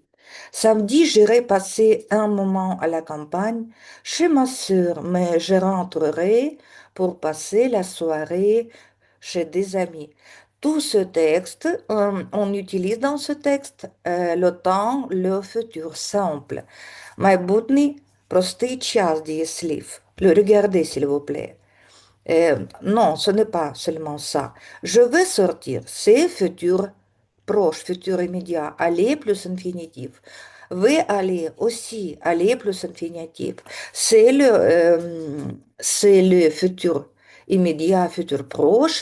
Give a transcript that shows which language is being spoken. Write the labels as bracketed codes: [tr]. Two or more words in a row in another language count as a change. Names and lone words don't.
[fr] Samedi, j'irai passer un moment à la campagne chez ma sœur, mais je rentrerai pour passer la soirée chez des amis. Tout ce texte, on utilise dans ce texte le temps, le futur simple. [uk] Майбутній простий час дієслів. [fr] Regardez, s'il vous plaît. Non, ce n'est pas seulement ça. Je vais sortir. C'est futur proche, futur immédiat. Aller plus infinitif. Vais aller aussi. Aller plus infinitif. C'est le futur immédiat, futur proche.